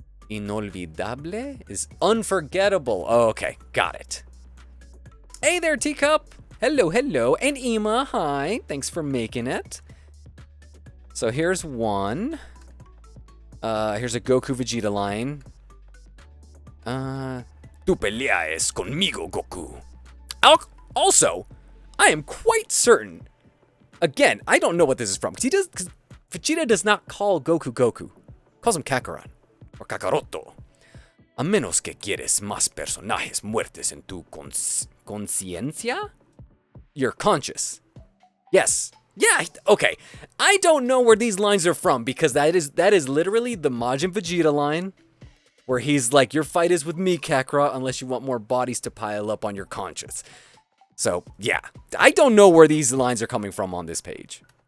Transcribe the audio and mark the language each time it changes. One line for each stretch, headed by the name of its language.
English: Inolvidable is unforgettable. Oh, okay, got it. Hey there, Teacup. Hello. And Ema, hi. Thanks for making it. So here's one. Here's a Goku Vegeta line.
Spanish: Tu pelea es conmigo, Goku.
English: Also, I am quite certain. Again, I don't know what this is from. Because Vegeta does not call Goku Goku. Calls him Kakarot. Or Kakaroto.
Spanish: A menos que quieres más personajes muertes en tu conciencia?
English: You're conscious. Yes. Yeah, okay. I don't know where these lines are from because that is literally the Majin Vegeta line where he's like, your fight is with me, Kakarot, unless you want more bodies to pile up on your conscience. So, yeah. I don't know where these lines are coming from on this page.